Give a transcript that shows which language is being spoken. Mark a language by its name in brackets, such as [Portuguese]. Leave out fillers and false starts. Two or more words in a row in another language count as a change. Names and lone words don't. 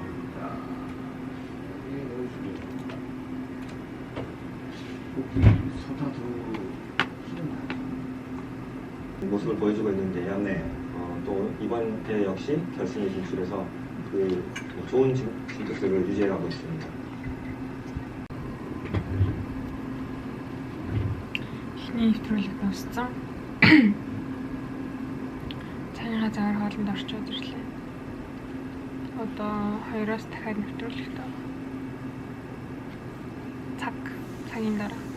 [Korean] 모습을 보여주고 있는데요. 네. 또 이번 대회 역시 결승에 진출해서 그 좋은 진투수를 유지해가고 있습니다. [Mongolian] Эхний нэвтрүүлэг дууссан. Цайны цагаар хоолнд орчоод ирлээ. Одоо 2-оос дахиад нэвтрүүлэгт байгаа. Цагийн дараа.